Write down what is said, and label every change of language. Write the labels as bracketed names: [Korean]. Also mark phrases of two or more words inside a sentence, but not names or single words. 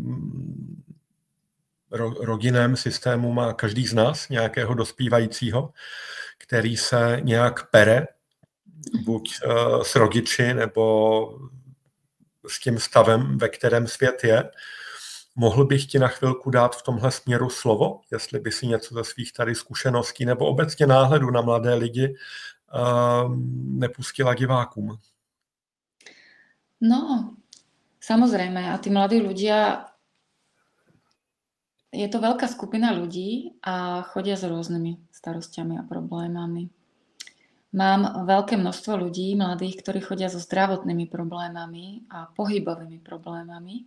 [Czech] rodinném systému má každý z nás nějakého dospívajícího, který se nějak pere, buď s rodiči, nebo s tím stavem, ve kterém svět je. Mohl bych ti na chvilku dát v tomhle směru slovo, jestli by si něco ze svých tady zkušeností nebo obecně náhledu na mladé lidi nepustila divákům? [Slovak] No, samozrejme. A tí mladí ľudia, je to veľká skupina ľudí a chodia s rôznymi starostiami a problémami. Mám veľké množstvo ľudí, mladých, ktorí chodia so zdravotnými problémami a pohybovými problémami.